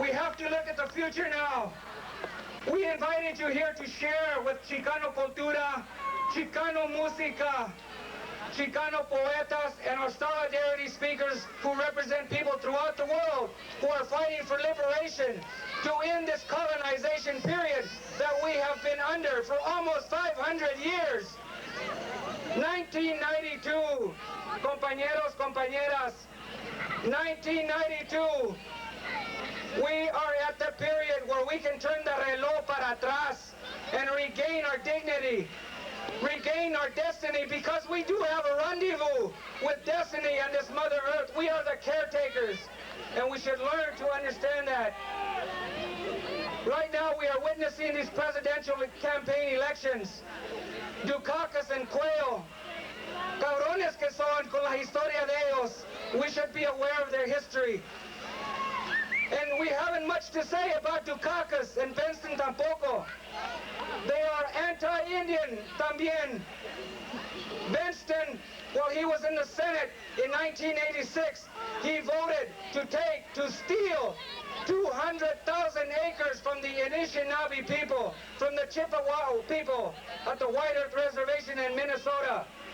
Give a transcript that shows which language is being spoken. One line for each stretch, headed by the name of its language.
English: We have to look at the future now. We invited you here to share with Chicano Cultura, Chicano Música, Chicano Poetas, and our solidarity speakers who represent people throughout the world who are fighting for liberation to end this colonization period that we have been under for almost 500 years.
Spanish: 1992, compañeros, compañeras, 1992.
English: We are at the period where we can turn the
Spanish: reloj para atrás
English: and regain our dignity, regain our destiny, because we do have a rendezvous with destiny on this Mother Earth. We are the caretakers, and we should learn to understand that. Right now we are witnessing these presidential campaign elections.
Spanish: Dukakis and Cuello, cabrones que son con la historia de ellos.
English: We should be aware of their history. And we haven't much to say about Dukakis and Benston tampoco. They are anti-Indian también. Benston, while he was in the Senate in 1986, he voted to steal 200,000 acres from the Anishinaabe people, from the Chippewa people at the White Earth Reservation in Minnesota.